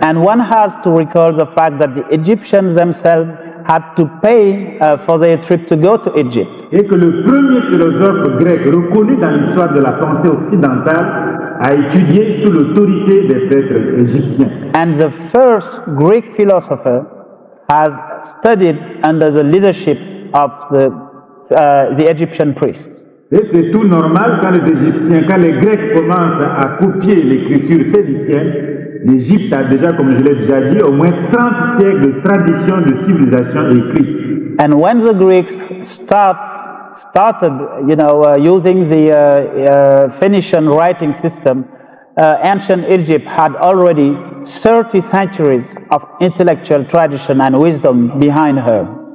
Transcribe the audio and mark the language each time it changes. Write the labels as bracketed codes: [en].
[en] And one has to recall the fact that the Egyptians themselves had to pay for their trip to go to Egypt. [fr] Et que le premier philosophe grec reconnu dans l'histoire de la pensée occidentale a étudié sous l'autorité des prêtres égyptiens. [en] And the first Greek philosopher has studied under the leadership of the Egyptian priests. [fr] Et c'est tout normal quand les Égyptiens, quand les Grecs commencent à copier l'écriture phénicienne. L'Égypte a déjà, comme je l'ai déjà dit, au moins 30 siècles de tradition de civilisation écrite. [en] And when the Greeks started, using the Phoenician writing system, ancient Egypt had already 30 centuries of intellectual tradition and wisdom behind her.